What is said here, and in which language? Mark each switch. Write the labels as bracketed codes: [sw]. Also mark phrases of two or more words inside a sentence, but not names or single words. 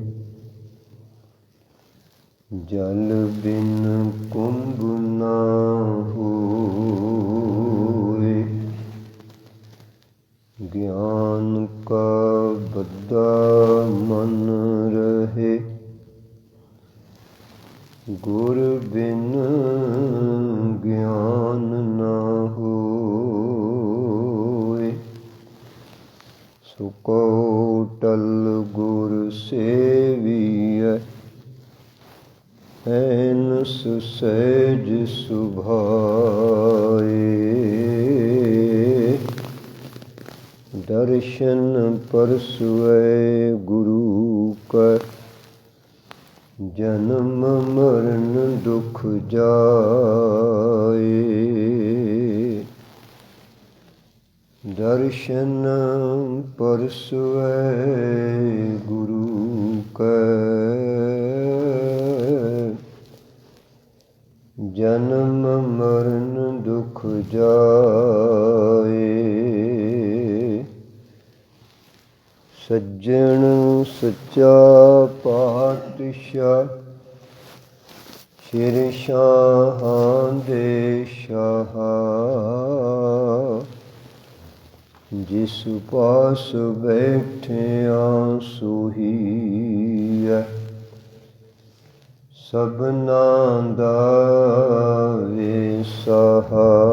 [bra] ਜਲ ਬਿਨ ਕੁੰਭ ਨਾ ਹੋਏ ਗਿਆਨ ਕਾ ਬੱਧਾ ਮਨ ਰਹੇ ਗੁਰ ਬਿਨ ਗਿਆਨ ਨਾ ਹੋਏ ਸੁਕੋ ਟਲ ਗੁਰ ਸੇਵੀਐ ਐਨ सुसहज सुभाए दर्शन परसुए गुरु का जन्म मरण दुख जाए दर्शन परसुए गुरु का जन्म मरण दुख जाए [pa] ਸੱਜਣ ਸੱਚਾ ਪਾਤਸ਼ਾਹ ਸਿਰ ਸ਼ਾਹਾਂ ਦੇ ਸ਼ਾਹ ਜਿਸ ਪਾਸ ਬੈਠਿਆ ਸੋਹੀ ਹੈ ਸਭਨਾ ਦਾ ਵੇਸਾਹਾ